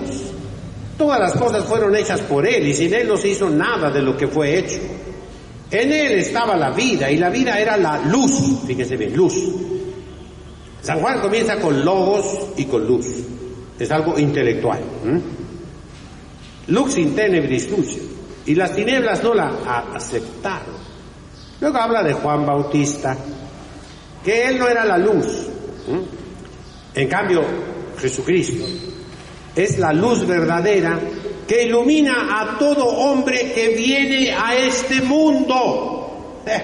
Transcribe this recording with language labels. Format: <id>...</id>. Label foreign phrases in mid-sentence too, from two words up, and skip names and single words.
<es>Todas las cosas fueron hechas por Él, y sin Él no se hizo nada de lo que fue hecho. En Él estaba la vida, y la vida era la luz. Fíjese bien, luz. San Juan comienza con logos y con luz. Es algo intelectual.</es> <la>Lux in tenebris luce.</la> <es>Y las tinieblas no la aceptaron. Luego habla de Juan Bautista, que él no era la luz. En cambio, Jesucristo es la luz verdadera que ilumina a todo hombre que viene a este mundo.</es>